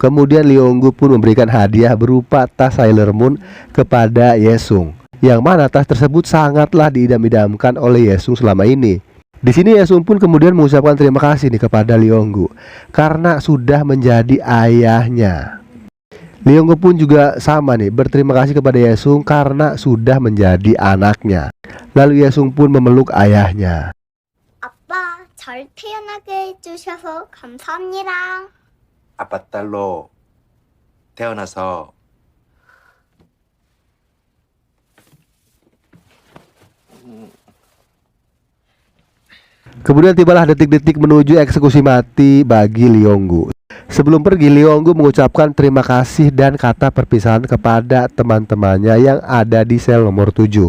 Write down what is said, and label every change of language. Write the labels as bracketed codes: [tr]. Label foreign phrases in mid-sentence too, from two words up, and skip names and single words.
[id] Kemudian Lee Yong-gu pun memberikan hadiah berupa tas Sailor Moon kepada Yesung, yang mana tas tersebut sangatlah diidam-idamkan oleh Yesung selama ini. Di sini Yesung pun kemudian mengucapkan terima kasih nih kepada Lee Yong-gu karena sudah menjadi ayahnya. Lee Yong-gu pun juga sama nih, berterima kasih kepada Yesung karena sudah menjadi anaknya. Lalu Yesung pun memeluk ayahnya. [ko] 아빠, 잘 태어나게 해주셔서 감사합니다. 아빠 딸로 태어나서 [id] Kemudian tibalah detik-detik menuju eksekusi mati bagi Lee Yong-gu. Sebelum pergi, Lee Yong-gu mengucapkan terima kasih dan kata perpisahan kepada teman-temannya yang ada di sel nomor 7.